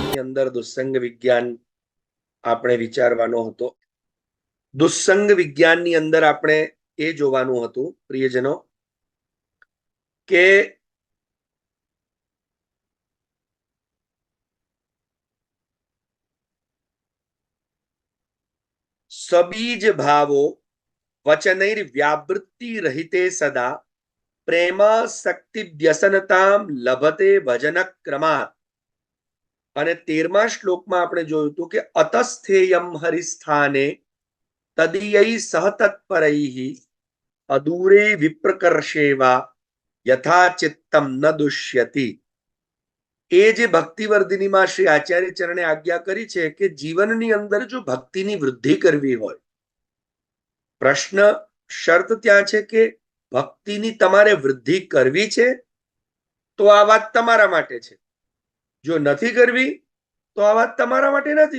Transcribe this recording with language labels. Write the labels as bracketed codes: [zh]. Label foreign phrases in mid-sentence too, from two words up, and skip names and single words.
[gu] અંદર દુસ્સંગ વિજ્ઞાન આપણે વિચારવાનો હતો. દુસ્સંગ વિજ્ઞાનની અંદર આપણે એ જોવાનું હતું પ્રિયજનો કે [sa] सबीज भावो वचनैर्व्यावृत्ति रहिते सदा प्रेम शक्ति व्यसनताम लभते भजन क्रमात्. [gu] અને 13મા શ્લોકમાં આપણે જોયું હતું કે [sa] अतस्थेयम हरिस्थाने तदीयै सहतत्परैः अदूरे विप्रकर्षेवा यथा चित्तम न दुष्यति. [gu] એ જે ભક્તિવર્ધિનીમાં શ્રી આચાર્ય ચરણે આજ્ઞા કરી છે કે જીવનની અંદર જો ભક્તિની વૃદ્ધિ કરવી હોય, પ્રશ્ન શરત ત્યાં છે કે ભક્તિની તમારે વૃદ્ધિ કરવી છે તો આ વાત તમારા માટે છે, જો નથી કરવી તો આ વાત તમારા માટે નથી.